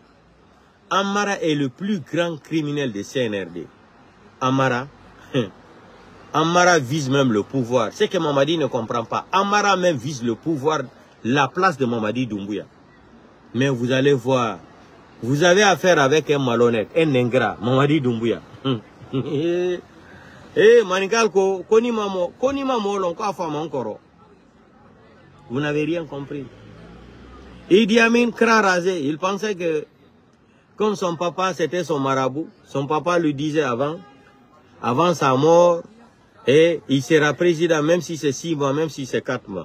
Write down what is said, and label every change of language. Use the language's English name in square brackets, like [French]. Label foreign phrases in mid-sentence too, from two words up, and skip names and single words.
[French] Amara est le plus grand criminel de CNRD. Amara, Amara vise même le pouvoir. C'est que Mamadi ne comprend pas. Amara même vise le pouvoir, la place de Mamadi Doumbouya. Mais vous allez voir, vous avez affaire avec un malhonnête, un ingrat, Mamadi Doumbouya. [Mandingo] Manigalko, konima molon ko afama encore. [French] Vous n'avez rien compris. Idi Amin crâne rasé, il pensait que comme son papa c'était son marabout, son papa lui disait avant sa mort, et il sera président même si c'est 6 mois, même si c'est 4 mois.